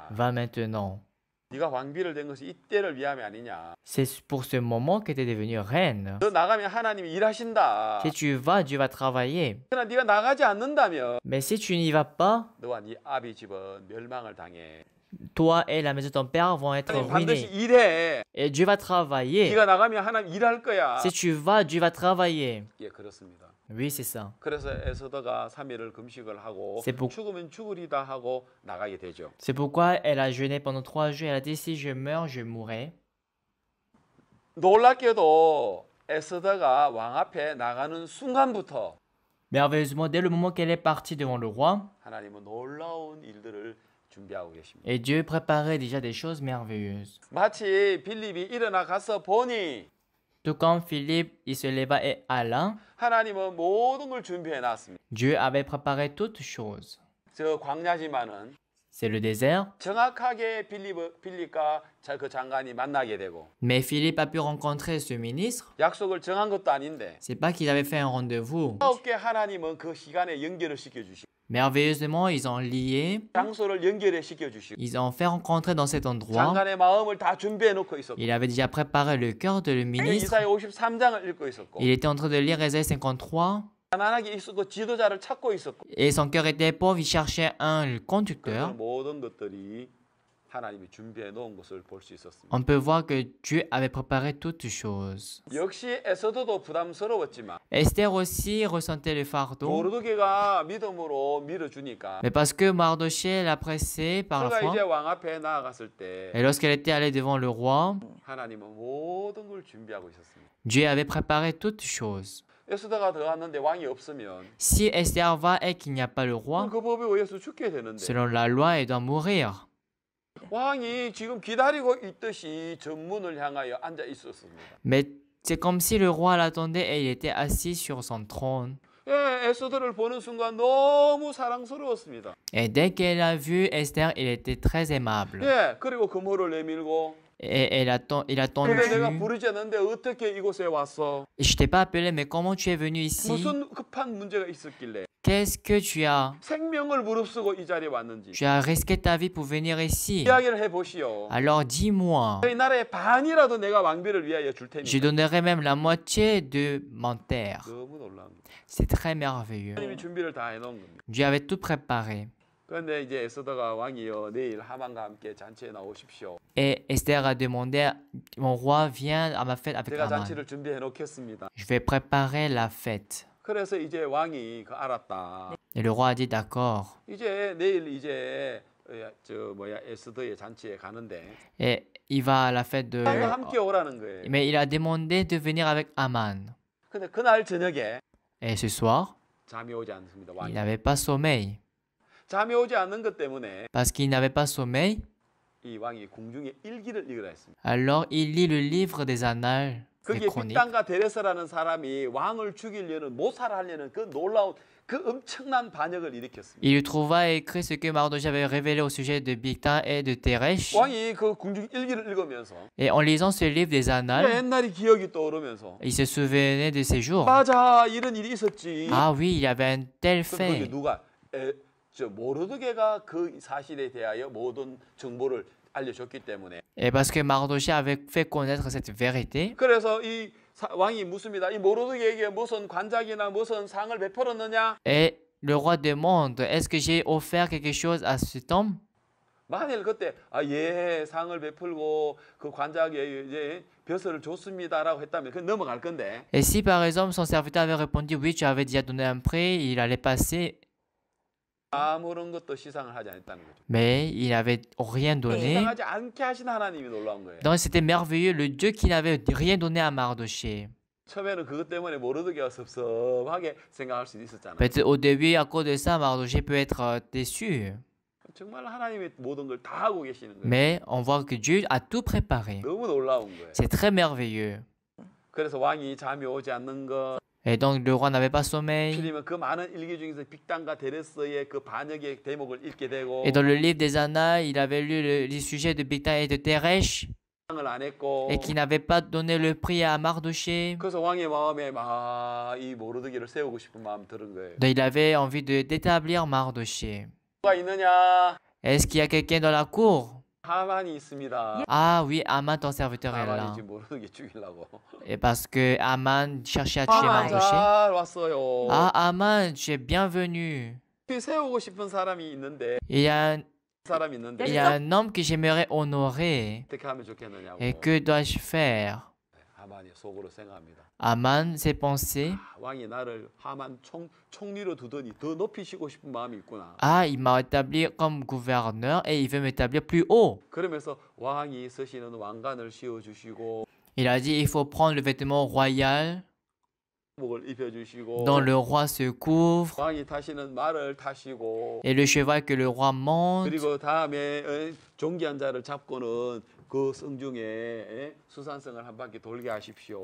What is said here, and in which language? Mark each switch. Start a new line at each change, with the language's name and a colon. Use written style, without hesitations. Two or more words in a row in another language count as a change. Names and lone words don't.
French: va maintenant.
Korean: 네가 왕비를 된 것이 이때를 위함이 아니냐.
French: C'est pour ce moment que tu es devenue reine.
Korean: 너 나가면 하나님이 일하신다.
French: Si tu vas, Dieu va travailler.
Korean: 그러나 네가 나가지 않는다면
French: Mais si tu n'y vas pas,
Korean: 너와 네 아비 집은 멸망을 당해.
French: toi et la maison de ton père vont être
Korean: 하나님 반드시
French: ruinés.
Korean: 일해.
French: Et Dieu va travailler.
Korean: 네가 나가면 하나님 일할 거야.
French: Si tu vas, Dieu va travailler.
Korean: 예, 그렇습니다.
French: Oui, c'est ça.
Korean: 그래서 에스더가 3일을 금식을 하고
French: C'est pour-
Korean: 죽으면 죽으리다 하고 나가게 되죠.
French: C'est pourquoi elle a jeûné pendant 3 jours. Elle a dit, si je meurs, je mourrai.
Korean: 놀랍게도 에스더가 왕 앞에 나가는 순간부터
French: Merveilleusement, dès le moment qu'elle est partie devant le roi,
Korean: 하나님은 놀라운 일들을 준비하고 계십니다.
French: et Dieu préparait déjà des choses merveilleuses.
Korean: 마치 빌립이 일어나 가서 보니
French: Tout comme Philippe, il se leva et alla,
Korean: 하나님은 모든 걸 준비해 놨습니다.
French: Dieu avait préparé toutes choses.
Korean: 저 광야지만은
French: C'est le désert,
Korean: 정확하게 빌립과 그 장관이 만나게 되고
French: mais Philippe a pu rencontrer ce ministre.
Korean: 약속을 정한 것도 아닌데
French: C'est pas qu'ils avaient fait un rendez-vous.
Korean: 놀랍게 하나님은 그 시간에 연결을 시켜주시고
French: Merveilleusement, ils ont lié,
Korean: 장소를 연결해 시켜주시고
French: ils ont fait rencontrer dans cet endroit.
Korean: 장관의 마음을 다 준비해 놓고 있었고
French: Il avait déjà préparé le cœur de le ministre.
Korean: 이사야 53장을 읽고 있었고
French: Il était en train de lire Ésaïe 53
Korean: 가난하게 있었고 지도자를 찾고 있었고
French: et son cœur était pauvre, il cherchait un
Korean: 그
French: conducteur.
Korean: 모든 것들이 하나님이 준비해 놓은 것을 볼 수 있었습니다.
French: On peut voir que Dieu avait préparé toutes choses.
Korean: 역시 에서도도 부담스러웠지만
French: Esther aussi ressentait le fardeau,
Korean: 모르드게가 믿음으로 밀어주니까
French: mais parce que Mardochée l'a pressée par la
Korean: 그가
French: foi,
Korean: 이제 왕 앞에 나아갔을 때
French: et lorsqu'elle était allée devant le roi,
Korean: 하나님은 모든 걸 준비하고 있었습니다.
French: Dieu avait préparé toutes choses.
Korean: 에스더가 들어갔는데 왕이 없으면
French: Si Esther va et qu'il n'y a pas le roi,
Korean: 그 법에 의해서 죽게 되는데
French: selon la loi, elle doit mourir.
Korean: 왕이 지금 기다리고 있듯이 전문을 향하여 앉아 있었습니다.
French: Mais c'est comme si le roi l'attendait et il était assis sur son trône.
Korean: 예, 에스더를 보는 순간 너무 사랑스러웠습니다.
French: Et dès qu'elle a vu Esther, il était très aimable.
Korean: 예, 그리고 금호를 내밀고
French: Et il a
Korean: 근데
French: tendu.
Korean: 내가 부르지 않는데 어떻게 이곳에 왔어?
French: Je t'ai pas appelé, mais comment tu es venu ici?
Korean: 무슨 급한 문제가 있었길래
French: Qu'est-ce que tu as?
Korean: 생명을 무릅쓰고 이 자리에 왔는지
French: Tu as risqué ta vie pour venir ici.
Korean: 이야기를 해보시오.
French: Alors dis-moi.
Korean: 이 나라의 반이라도 내가 왕비를 위하여 줄
French: Je
Korean: 테니까.
French: donnerai même la moitié de mon terre.
Korean: 너무 놀라운 거.
French: C'est très merveilleux.
Korean: 하나님이 준비를 다 해놓은 겁니다.
French: Dieu avait tout préparé.
Korean: 그런데 이제 에스더가 왕이여 내일 하만과 함께 잔치에 나오십시오.
French: Et Esther a demandé, mon roi, viens à ma fête avec
Korean: 제가
French: Haman.
Korean: 잔치를 준비해 놓겠습니다.
French: Je vais préparer la fête.
Korean: 그래서 이제 왕이 알았다.
French: Et le roi a dit, d'accord.
Korean: 이제 내일 이제 에스더의 잔치에 가는데
French: Et il va à la fête de...
Korean: 하만과 함께 오라는 거예요.
French: Mais il a demandé de venir avec Haman.
Korean: 근데 그날 저녁에
French: Et ce soir,
Korean: 잠이 오지 않습니다.
French: il
Korean: 왕이.
French: n'avait pas sommeil.
Korean: 잠이 오지 않는 것 때문에
French: Parce qu'il n'avait pas sommeil,
Korean: 이 왕이 궁중에 일기를 읽으라 했습니다.
French: alors il lit le livre des annales, des
Korean: 거기에
French: chroniques.
Korean: 빅단과 데레스라는 사람이 왕을 죽이려는 모살하려는 그 놀라운 그 엄청난 반역을 일으켰습니다.
French: Il lui trouva écrit ce que Mardochée avait révélé au sujet de Bigtan et de Teresh.
Korean: 왕이 그 궁중 일기를 읽으면서
French: Et en lisant ce livre des annales,
Korean: 옛날이 기억이 떠오르면서
French: il se souvenait de ces jours.
Korean: 맞아 이런 일이 있었지.
French: Ah oui, il y avait un tel
Korean: 그럼 그게
French: fait.
Korean: 누가 모르드게가 그 사실에 대하여 모든 정보를 알려줬기 때문에
French: Et parce que Mardochée avait fait connaître cette vérité,
Korean: 그래서 이 왕이 묻습니다. 이 모르드게에게 무슨 관작이나 무슨 상을 베풀었느냐?
French: et le roi demande, est-ce que j'ai offert quelque chose à cet homme?
Korean: 만일 그때 예 상을 베풀고 그 관작에 이제 벼슬을 줬습니다라고 했다면 그 넘어갈 건데
French: Et si par exemple son serviteur avait répondu oui, tu avais déjà donné un prêt, il allait passer,
Korean: 아무런 것도 시상을 하지 않았다는 거죠.
French: mais il n'avait rien donné.
Korean: 시상하지 않게 하신 하나님이 놀라운 거예요.
French: Donc c'était merveilleux, le Dieu qui n'avait rien donné à Mardoché.
Korean: 처음에는 그것 때문에 모르드게가 섭섭하게 생각할 수도 있었잖아요.
French: Peut-être au début, à cause de ça, Mardoché peut être déçu.
Korean: 정말 하나님이 모든 걸 다 하고 계시는 거예요.
French: Mais on voit que Dieu a tout préparé.
Korean: 너무 놀라운 거예요.
French: C'est très merveilleux.
Korean: 그래서 왕이 잠이 오지 않는 것,
French: Et donc le roi n'avait pas sommeil.
Korean: 필이면 그 많은 일기 중에서 빅단과 데레스의 그 반역의 대목을 읽게 되고
French: Et dans le livre des Annales, il avait lu les sujets de Bigtan et de Teresh
Korean: 상을 안 했고
French: et qui n'avaient pas donné le prix à Mardoché.
Korean: 그래서 왕의 마음에 막 이 모르드기를 세우고 싶은 마음 들은 거예요.
French: Donc il avait envie d'établir Mardoché.
Korean: 누가 있느냐?
French: Est-ce qu'il y a quelqu'un dans la cour?
Korean: 하만이 있습니다.
French: Ah oui, Aman, ton serviteur est là.
Korean: 하만이 지금 모르드기 죽이려고.
French: Et parce que Aman cherchait à tuer
Korean: 하만
French: Mardoché.
Korean: 잘 왔어요.
French: Ah, Aman, tu es bienvenu.
Korean: 세우고 싶은 사람이 있는데
French: Il y a,
Korean: 사람이 있는데
French: il y a un homme que j'aimerais honorer.
Korean: 어떻게 하면 좋겠느냐고.
French: Et que dois-je faire?
Korean: 하만이 속으로 생각합니다.
French: Aman s'est pensé,
Korean: 왕이 나를 하만 총리로 두더니 더 높이시고 싶은 마음이 있구나.
French: ah, il m'a établi comme gouverneur et il veut m'établir plus haut.
Korean: 그러면서 왕이 쓰시는 왕관을 씌워주시고
French: Il a dit, il faut prendre le vêtement royal
Korean: 목을 입혀주시고
French: dont le roi se couvre
Korean: 왕이 타시는 말을 타시고
French: et le cheval que le roi monte.
Korean: 그리고 다음에 존귀한 자를 잡고는 그 성중에 수산성을 한 바퀴 돌게 하십시오.